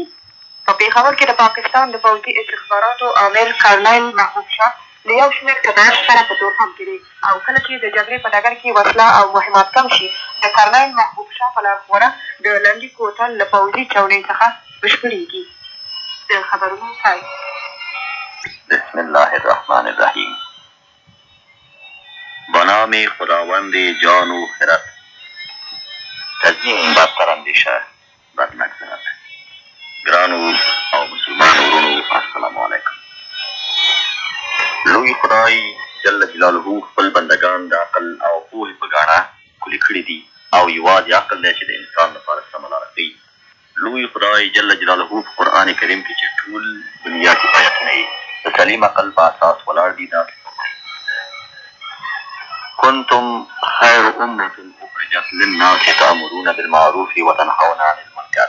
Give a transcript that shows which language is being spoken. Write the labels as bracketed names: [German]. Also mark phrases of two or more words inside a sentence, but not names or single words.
[Pashto] په پېښور کې د پاکستان د پوځي استخباراتو عامل کرنیل محبوب شاه له یو شمېر قطعات سره په تورخم کې دی او کله چې د جګړې په ډګر کې وسله او مهمات کم شي د کرنیل محبوب شاه په لارښوونه د لنډي کوتل له پوځي چوڼۍ څخه بشپړېږي. د خبرونو پای. [Arabic] بسم الله الرحمن الرحیم. [Persian] به نام خداوند جان و خرد. تزیین بدتر اندیشه بد مگذرد. [Pashto] ګرانو او مسلمانو ورونو [Arabic] السلام علیکم. [Pashto] لوی خدای [Arabic] جل جلاله [Pashto] خپل بندګان د عقل او پوهې په ګاڼه کلي کړي دي او یوازې عقل دی چې د انسان لپاره سمه لاره ښیي. لوی خدای [Arabic] جل جلاله [Pashto] په قرآن کریم کې چې ټول دنیا کې آیتونه یې د سلیم عقل په اساس ولاړ دي داسې فرمایي: [Arabic] کنتم خیر امة اخرجت للناس تأمرون بالمعروف وتنهون عن المنکر.